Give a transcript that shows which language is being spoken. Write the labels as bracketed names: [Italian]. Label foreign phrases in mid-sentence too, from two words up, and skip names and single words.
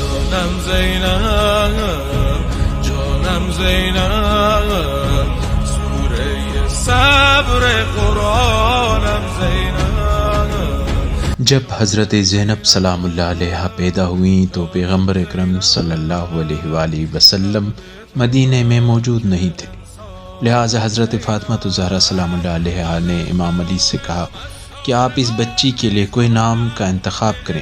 [Persian] جانم زینب، جانم زینب، سوره صبر قرآنم زینب. [Urdu] جب حضرت زینب [Arabic] سلام اللہ علیہا [Urdu] پیدا ہوئیں تو پیغمبر اکرم [Arabic] صلی اللہ علیہ وآلہ وسلم [Urdu] مدینہ میں موجود نہیں تھے، لہٰذا حضرت فاطمہ الزہرا [Arabic] سلام اللہ علیہا [Urdu] نے امام علی سے کہا کہ آپ اس بچی کے لیے کوئی نام کا انتخاب کریں.